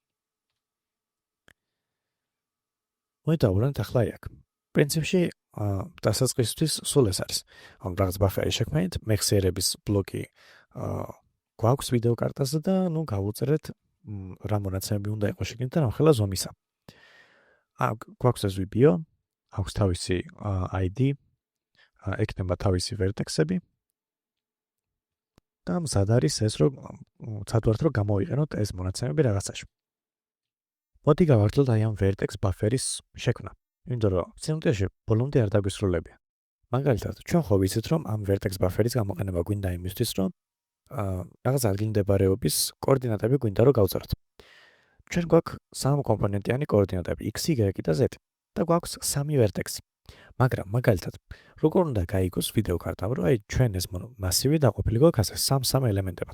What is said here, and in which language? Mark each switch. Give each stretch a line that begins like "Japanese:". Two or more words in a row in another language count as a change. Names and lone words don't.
Georgian: მოდი დავუბრუნდეთ ახლა აქ. პრინციპში დასაწყისისთვის სულ ეს არის. ანუ რაღაც buffer-ი შექმნით, მეხსიერების ბლოკი გვაქვს ვიდეო კარტაზე და ნუ გავუწერეთ რა მონაცემები უნდა იყოს შეგნით და რამხელა ზომისა. გვაქვს ეს VBO, აქვს თავისი ID, ექნება თავისი vertex-ები. და მზად არის ეს, რომ ცადვართ რომ გამოვიყენოთ ეს მონაცემები რაღაცაში. მოდი გავართოთ აი ამ
English: vertex buffer-
Georgian: ის შექმნა. იმიტომ რომ სიმღერაში ბოლომდე არ დაგვისრულებია. მაგალითად, ჩვენ ხო ვიცით, რომ ამ
English: vertex buffer-
Georgian: ის გამოყენება გვინდა იმისთვის, რომ რაღაც ადგილმდებარეობის კოორდინატები გვინდა რომ გავწეროთ. ჩვენ გვაქვს სამკომპონენტიანი კოორდინატები x, y და z და გვაქვს სამი vertex-ი. მაგრამ მაგალითად, როგორ უნდა გაიგოს ვიდეო კარტამ, რომ აი ჩვენ ეს მასივი დაყოფილი გვაქვს ასე სამ ელემენტებად.